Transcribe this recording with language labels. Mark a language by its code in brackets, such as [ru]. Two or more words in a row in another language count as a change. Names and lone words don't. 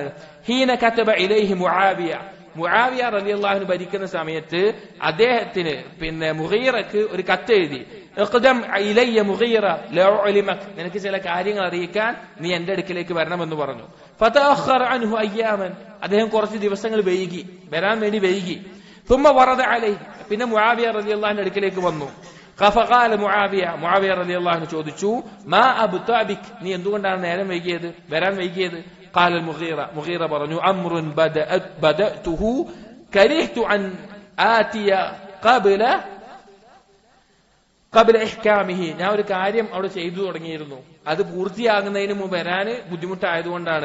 [ar] حين كتب إليه معاوية رضي الله عنه [ml] ഭരിക്കുന്ന സമയത്ത് അദ്ദേഹത്തിന് മുഗീറക്ക് ഒരു കത്ത് എഴുതി. [ar] اقدم إلي مغيرة لأعلمك, [ml] നിനക്ക് ചില കാര്യങ്ങൾ അറിയിക്കാൻ നീ എന്റെ അടുക്കിലേക്ക് വരണമെന്ന് പറഞ്ഞു. [ar] فتأخر عنه أياما, [ml] അദ്ദേഹം കുറച്ച് ദിവസങ്ങൾ വരാൻ വേണ്ടി വൈകി. [ar] ثم ورد عليه, [ml] പിന്നെ മുആവിയ [ar] رضي الله عنه [ml] അടുക്കിലേക്ക് വന്നു. [ar] فقال معاوية رضي الله عنه [ml] ചോദിച്ചു, [ar] ما أبطأ بك, [ml] നീ എന്തുകൊണ്ടാണ് വരാൻ വൈകിയത്? قال മുഗീറ പറഞ്ഞു, [ar] أمر بدأته كرهت أن آتي قبل إحكامه, [ml] ഞാൻ ഒരു കാര്യം അവിടെ ചെയ്തു തുടങ്ങിയിരുന്നു, അത് പൂർത്തിയാകുന്നതിന് മുമ്പ് വരാന് ബുദ്ധിമുട്ടായതുകൊണ്ടാണ്.